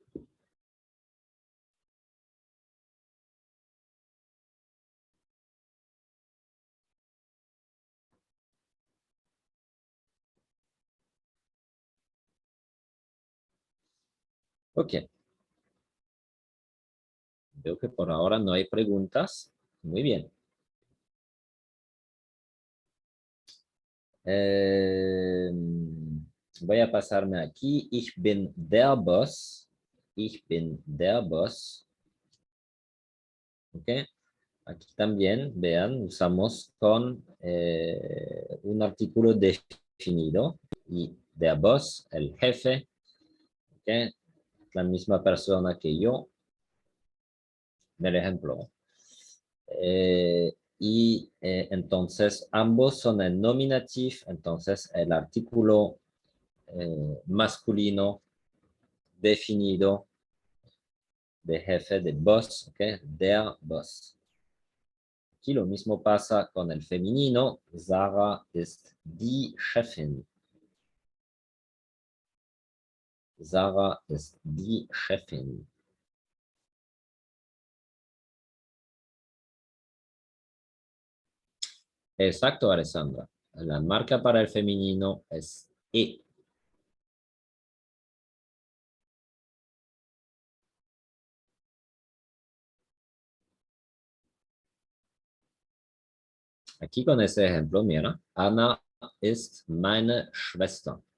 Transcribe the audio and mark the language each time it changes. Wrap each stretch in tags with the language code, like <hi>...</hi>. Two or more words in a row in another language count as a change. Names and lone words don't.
<es>Ok, veo que por ahora no hay preguntas. Muy bien. Eh, voy a pasarme aquí.</es> <de>Ich bin der Boss. Ich bin der Boss.</de> <es>Ok. Aquí también, vean, usamos con un artículo definido y</es> <de>der Boss,</de> <es>el jefe, ¿okay? La misma persona que yo, del ejemplo. Entonces ambos son en nominativ, entonces el artículo masculino definido de jefe, de boss, ¿okay?</es> <de>Der Boss.</de> <es>Aquí lo mismo pasa con el femenino.</es> <de>Sarah ist die Chefin. Sarah ist die Chefin.</de> <es>Exacto, Alessandra. La marca para el femenino es E. Aquí con ese ejemplo, mira,</es> <de>Anna ist meine Schwester.</de>